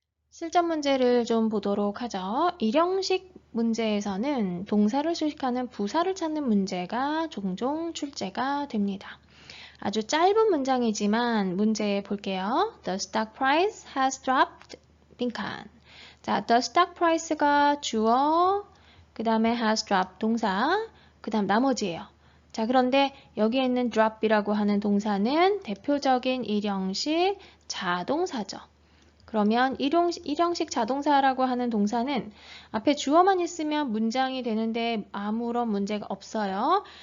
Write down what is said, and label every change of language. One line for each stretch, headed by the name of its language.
Korean: 실전 문제를 좀 보도록 하죠. 일형식 문제에서는 동사를 수식하는 부사를 찾는 문제가 종종 출제가 됩니다. 아주 짧은 문장이지만 문제 볼게요.
English: The stock price has dropped.
Korean: 빈칸. 자, the stock price가 주어, 그 다음에 has dropped 동사, 그 다음 나머지예요. 자, 그런데 여기에 있는 drop이라고 하는 동사는 대표적인 일형식 자동사죠. 그러면 일형식 자동사라고 하는 동사는 앞에 주어만 있으면 문장이 되는데 아무런 문제가 없어요.